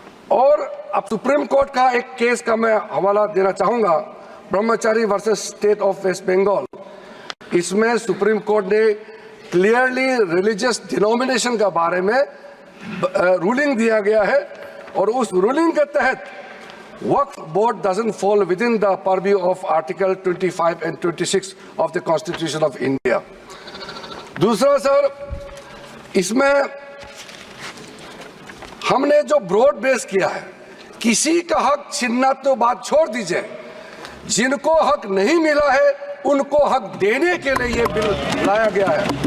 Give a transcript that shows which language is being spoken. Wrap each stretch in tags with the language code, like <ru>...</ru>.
<hi>और अब supreme court का एक केस का मैं हवाला देना चाहूँगा, ब्रह्मचारी versus state of waste Bengal. इसमें सुप्रीम कोर्ट ने क्लियरली रिलीजियस डिनोमिनेशन के बारे में रूलिंग दिया गया है और उस रूलिंग के तहत</hi> <en>Waqf board doesn't fall within the purview of Article 25 and 26 of the Constitution of India.</en> <hi>दूसरा सर, इसमें हमने जो ब्रॉड बेस किया है, किसी का हक छीनना तो बात छोड़ दीजिए, जिनको हक नहीं मिला है उनको हक देने के लिए ये बिल लाया गया है।</hi>